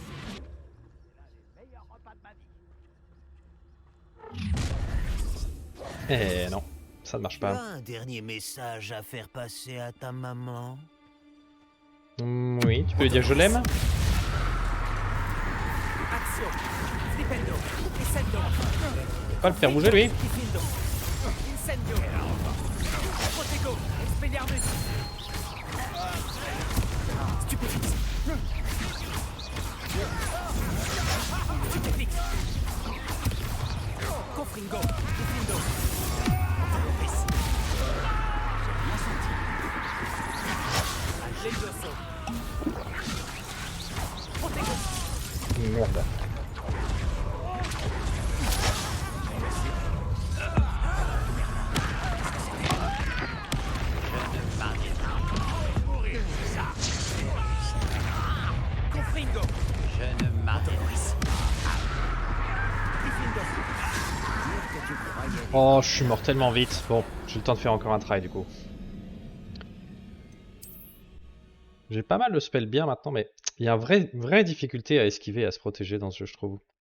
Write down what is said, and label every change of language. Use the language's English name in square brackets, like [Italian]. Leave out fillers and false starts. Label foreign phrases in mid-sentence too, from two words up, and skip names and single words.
[French] Eh non, ça ne marche Tu as pas. un dernier message à faire passer à ta maman? Oui, tu peux lui dire que je l'aime? Action. Flipendo. Descendo. Pas le faire bouger lui? Diffindo. Incendio. Protego. Expelliarmus. Stupéfixe. Stupéfixe. Confringo. Diffindo. Levioso. Protego. Merde. Confringo. Je ne m'autorise. Diffindo. Oh, je suis mort tellement vite. Bon, j'ai le temps de faire encore un try du coup. J'ai pas mal de spells bien maintenant, mais il y a une vraie difficulté à esquiver et à se protéger dans ce jeu, je trouve.